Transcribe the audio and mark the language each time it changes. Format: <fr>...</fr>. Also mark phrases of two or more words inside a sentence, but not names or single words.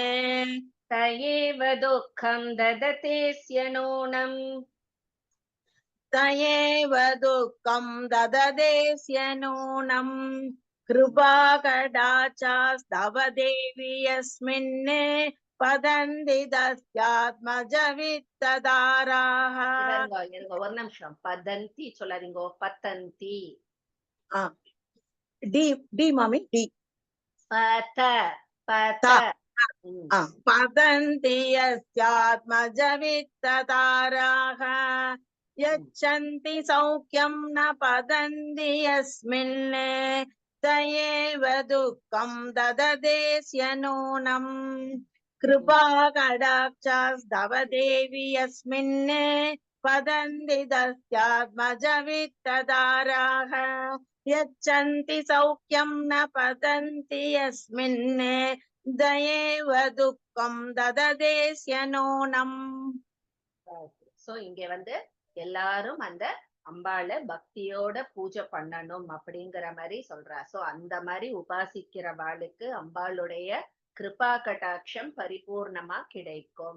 <sa>स एव दुःखं ददतेऽस्य नूनम्. तयेव दुःखं ददतेऽस्य नूनम्. कृपा कटाक्षास्तव देवी यस्मिन्. पतन्ति तस्यात्मज वित्तदाराः.</sa> <ta>இருங்க ஒரு நிமிஷம். பதந்தி சொல்லாதீங்க, பத்தந்தி. டி மாமி, டி. பத</ta> <sa>पतन्ति यस्यात्मज वित्तदाराः. यच्छन्ति सौख्यं न पतन्ति यस्मिन्. तयेव दुःखं ददतेऽस्य नूनम्. कृपा कटाक्षास्तव देवी यस्मिन्. पतन्ति तस्यात्मज वित्तदाराः. यच्छन्ति सौख्यं न पतन्ति यस्मिन्. तयेव दुःखं ददतेऽस्य नूनम्.</sa> <ta>சோ இங்க வந்து எல்லாரும் அந்த அம்பாளை பக்தியோட பூஜை பண்ணணும் அப்படிங்கிற மாதிரி சொல்றா. சோ அந்த மாதிரி உபாசிக்கிறவாளுக்கு அம்பாளுடைய கிருபா கடாட்சம் பரிபூர்ணமா கிடைக்கும்.</ta>